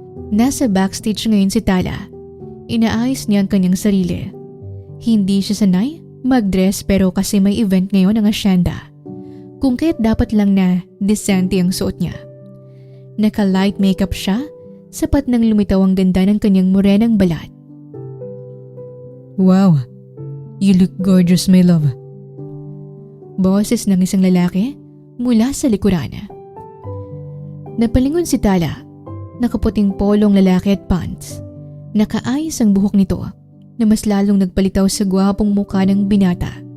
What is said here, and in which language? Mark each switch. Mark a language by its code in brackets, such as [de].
[tl] Nasa backstage ngayon si Tala. Inaayos niya ang kanyang sarili. Hindi siya sanay mag-dress pero kasi may event ngayon ang asyenda. Kung kaya't dapat lang na decente ang suot niya. Naka-light makeup siya, sapat nang lumitaw ang ganda ng kanyang morenang balat. [en] Wow, you look gorgeous, my love. [tl] Boses ng isang lalaki mula sa likuran. Napalingon si Tala, nakaputing polong lalaki at pants. Nakaayos ang buhok nito na mas lalong nagpalitaw sa gwapong mukha ng binata.